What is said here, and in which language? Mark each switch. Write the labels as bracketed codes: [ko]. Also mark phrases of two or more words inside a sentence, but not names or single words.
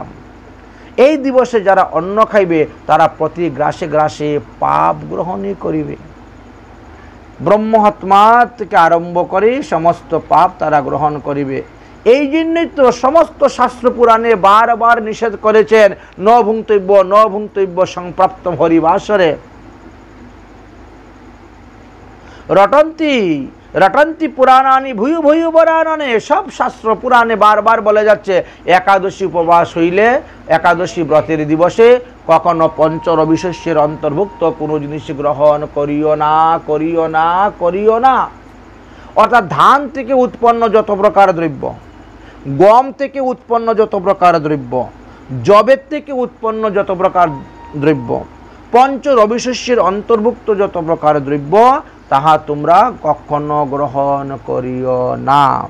[bn] এই দিবসে যারা অন্ন খাইবে তারা প্রতি গ্রাসে গ্রাসে পাপ গ্রহণই করিবে। ব্রহ্মহত্মা থেকে আরম্ভ করে সমস্ত পাপ তারা গ্রহণ করিবে। এই জন্যই তো সমস্ত শাস্ত্র পুরাণে বারবার নিষেধ করেছেন [sa] ন ভুঙ্ক্তব্য সংপ্রাপ্তম হরিবাসরে। রটন্তি পুরাণানি ভূয়ু ভূয়ু বরাননে। [bn] সব শাস্ত্র পুরাণে বারবার বলে যাচ্ছে একাদশী উপবাস হইলে, একাদশী ব্রতের দিবসে কখনো পঞ্চরবিশেষ্যের অন্তর্ভুক্ত কোনো জিনিস গ্রহণ করিও না, করিও না, করিও না। অর্থাৎ ধান থেকে উৎপন্ন যত প্রকার দ্রব্য, গম থেকে উৎপন্ন যত প্রকার দ্রব্য, যবের থেকে উৎপন্ন যত প্রকার দ্রব্য, পঞ্চরবিশেষ্যের অন্তর্ভুক্ত যত প্রকার দ্রব্য তাহা তোমরা কখনো গ্রহণ করিও না।